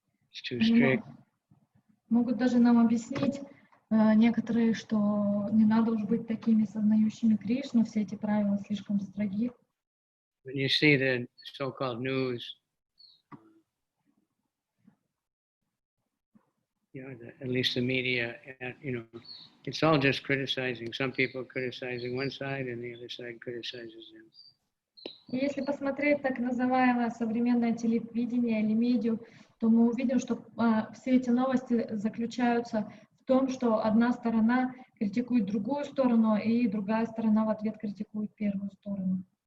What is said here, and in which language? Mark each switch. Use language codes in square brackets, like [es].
[en] It's too strict. [ru] Могут даже нам объяснить некоторые, что не надо уж быть такими сознающими Кришну, все эти правила слишком строги. [en] When you see the so-called news, you know, at least the media, you know, it's all just criticizing. Some people criticizing one side and the other side criticizes them. [ru] И если посмотреть так называемое современное телевидение или медиа, то мы увидим, что все эти новости заключаются в том, что одна сторона критикует другую сторону, и другая сторона в ответ критикует первую сторону.